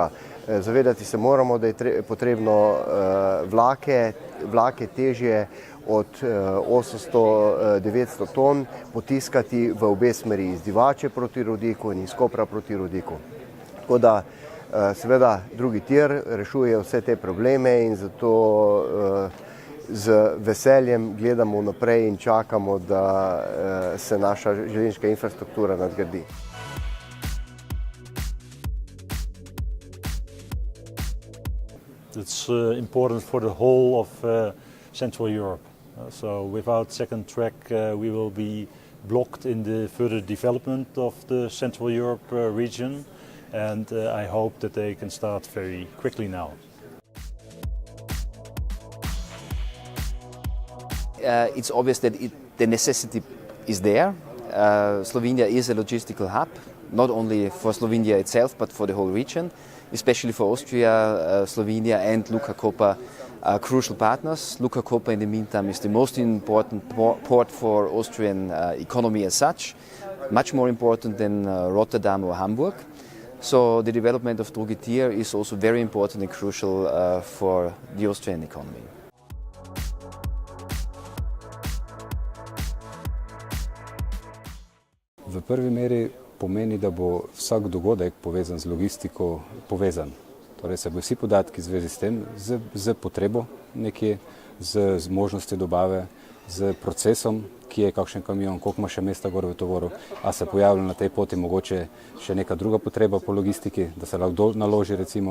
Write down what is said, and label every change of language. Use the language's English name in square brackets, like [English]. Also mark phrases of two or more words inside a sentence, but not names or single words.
[Slovenian] Zavedati se moramo, da je potrebno vlake težje od 800-900 ton potiskati v obe smeri, iz Divače proti Rodiku in iz Kopra proti Rodiku. Tako da seveda drugi tir rešuje vse te probleme in zato z veseljem gledamo naprej in čakamo, da se naša železniška infrastruktura nadgradi. [English] It's important for the whole of Central Europe. So without second track we will be blocked in the further development of the Central Europe region. And I hope that they can start very quickly now. It's obvious that the necessity is there. Slovenia is a logistical hub, not only for Slovenia itself, but for the whole region, especially for Austria, Slovenia and Luka Koper are crucial partners. Luka Koper in the meantime is the most important port for Austrian economy as such, much more important than Rotterdam or Hamburg. So the development of [Slovenian] drugi tir [English] is also very important and crucial for the Austrian economy. [Slovenian] V prvi meri pomeni, da bo vsak dogodek povezan z logistiko povezan. Torej se bo vsi podatki v zvezi s tem, z potrebo nekje, z možnostjo dobave, z procesom, ki je kakšen kamion, koliko ima še mesta gor v tovoru, a se pojavlja na tej poti mogoče še neka druga potreba po logistiki, da se lahko naloži recimo.